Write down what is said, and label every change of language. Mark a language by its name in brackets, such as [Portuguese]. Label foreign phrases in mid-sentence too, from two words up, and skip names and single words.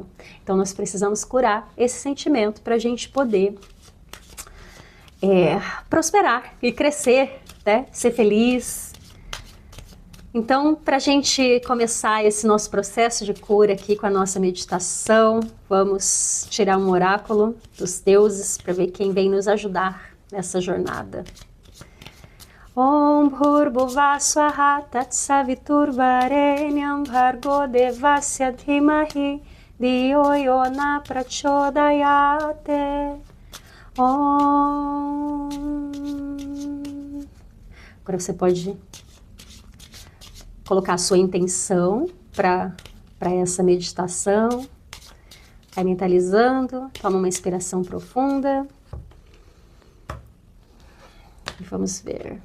[Portuguese] Então nós precisamos curar esse sentimento para a gente poder prosperar e crescer, né, ser feliz. Então, para a gente começar esse nosso processo de cura aqui com a nossa meditação, vamos tirar um oráculo dos deuses para ver quem vem nos ajudar nessa jornada. [Sanskrit] ॐ भूर्भुवः स्वः तत्सवितुर्वरेण्यं भर्गो देवस्य धीमहि धियो यो नः प्रचोदयात्. Om. [Portuguese] Agora você pode colocar a sua intenção para essa meditação. Vai mentalizando, toma uma inspiração profunda. E vamos ver.